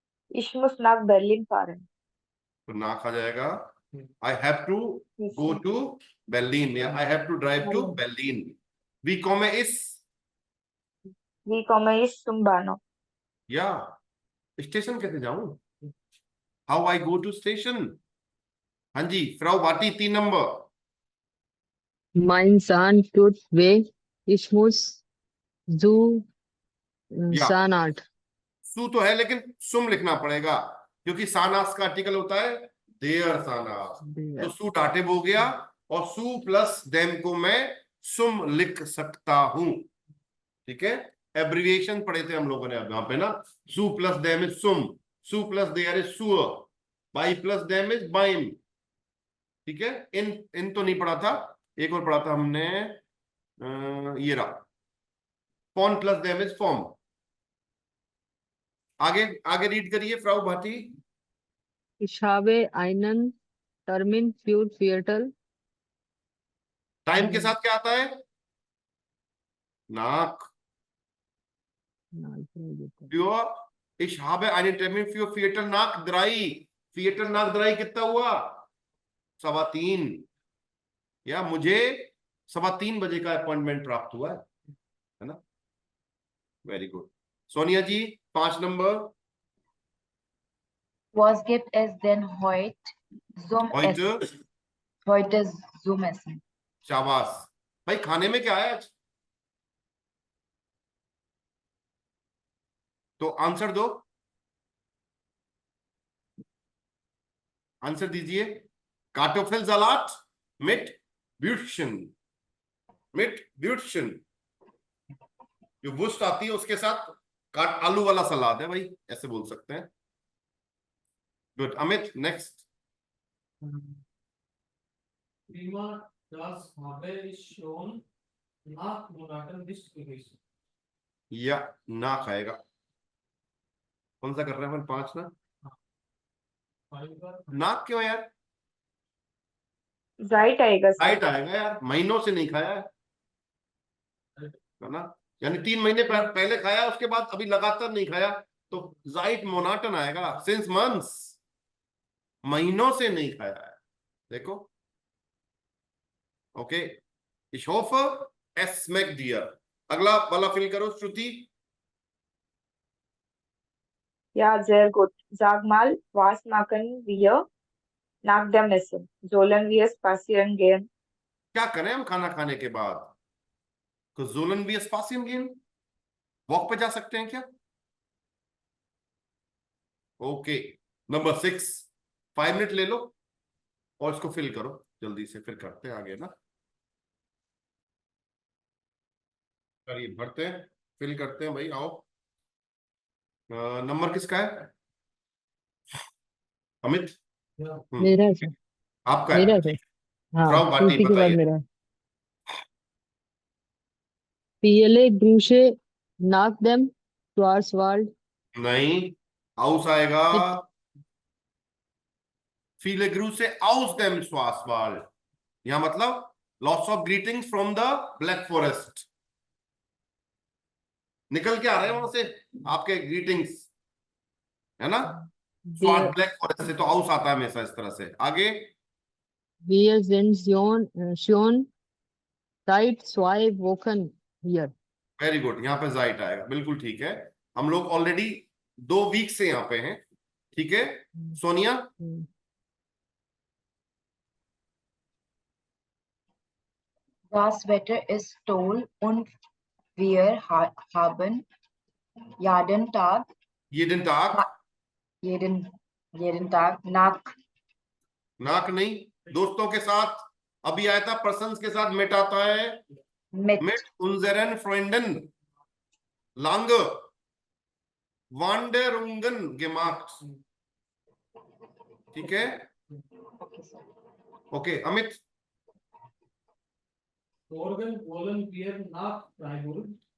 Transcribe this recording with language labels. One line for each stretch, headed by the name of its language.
German: Ich muss nach Berlin fahren.
Hindi: तो नाक आ जाएगा।
English: I have to Yes, go sir. To Berlin, या I have to drive to Berlin.
German: Wie komme ich? Wie komme ich zum Bahnhof?
Hindi: या station कैसे जाऊं?
English: How I go to station.
Hindi: हाँ जी, Frau Bhati 3 number.
German: Mein Sohn tut weh. Ich muss zu
Hindi: या
German: Zahnarzt.
Hindi: सू तो है, लेकिन सुम लिखना पड़ेगा, क्योंकि सानास का आर्टिकल होता है देयर सानास. तो सू डाटिव हो गया, और सू प्लस देम को मैं सुम लिख सकता हूं. ठीक है, एब्रिविएशन पढ़े थे हम लोगों ने अब यहाँ पे ना. सू plus them is sum, Sue plus there is सुअर, बाई प्लस देम इज बाइम. ठीक है, इन इन तो नहीं पढ़ा था. एक और पढ़ा था हमने, ये रहा, fawn plus them is form. आगे आगे रीड करिए Frau Bhati.
German: Ich habe einen Termin für Viertel.
Hindi: Time के साथ क्या आता है? नाक.
German: Für ich habe einen Termin für Viertel nach 3. Viertel nach 3
Hindi: कितना हुआ? 3:15. या मुझे 3:15 का अपॉइंटमेंट प्राप्त हुआ है ना.
English: Very good.
Hindi: Sonia ji 5 number.
German: Was gibt es denn zum Essen? heute. Heute zum Essen.
Hindi: शाबाश भाई. खाने में क्या है आज? तो आंसर दो, आंसर दीजिए.
German: कार्टोफेलसलाट मिट ब्यूटशन.
Hindi: मिट ब्यूटशन जो वुस्ट आती है उसके साथ आलू वाला सलाद है भाई, ऐसे बोल सकते हैं.
English: Good. Amit next.
German: Prima, das habe ich schon nach Monaten nicht gegessen.
Hindi: या ना खाएगा. कौन सा कर रहे हैं अपन? 5 ना. Fiber, नाक क्यों यार? Zeit आएगा सर. डाइट आएगा यार, महीनों से नहीं खाया है ना. यानी 3 महीने पहले खाया, उसके बाद अभी लगातार नहीं खाया, तो जाइट मोनाटन आएगा.
English: since months,
Hindi: महीनों से नहीं खाया है. देखो. Okay.
German: ich hoffe es schmeckt dir.
Hindi: अगला वाला फिल करो श्रुति.
German: Ja, sehr gut. Sag mal, was machen wir nach dem Essen? Sollen wir spazieren gehen?
Hindi: क्या करें हम खाना खाने के बाद? तो जोलन भी स्पासियम गेम, वॉक पे जा सकते हैं क्या? ओके. नंबर 6. 5 मिनट ले लो और इसको फिल करो जल्दी से, फिर करते हैं आगे ना. करिए, भरते हैं, फिल करते हैं भाई. आओ. नंबर किसका है? अमित.
German: ja,
Hindi: मेरा है सर. आपका मेरा है. है सर. हाँ, फ्रॉम भाटी श्रुति के बाद बताइए. मेरा.
German: Viele Grüße nach dem Schwarzwald.
Hindi: नहीं, आउस आएगा.
German: Mit viele Grüße aus dem Schwarzwald.
Hindi: यहाँ मतलब
English: Lots of greetings from the Black Forest.
Hindi: निकल के आ रहे हैं वहां से आपके ग्रीटिंग्स, है ना.
German: wir,
Hindi: ब्लैक फॉरेस्ट से तो आउस आता है हमेशा इस तरह से. आगे.
German: wir sind schon seit 2 Wochen hier.
English: Very good.
Hindi: यहाँ पे जाइट आएगा, बिल्कुल ठीक है. हम लोग ऑलरेडी 2 वीक से यहाँ पे हैं. ठीक है. Sonia. Hm.
German: Das Wetter ist toll und wir haben jeden Tag,
Hindi: ये दिन तक.
German: jeden Tag nach
Hindi: नाक नहीं, दोस्तों के साथ. अभी आया था पर्सन्स के साथ मिट आता है.
German: mit mit unseren Freunden lange Wanderungen gemacht.
Hindi: ठीक है. Okay. Amit.
German: morgen wollen wir nach Freiburg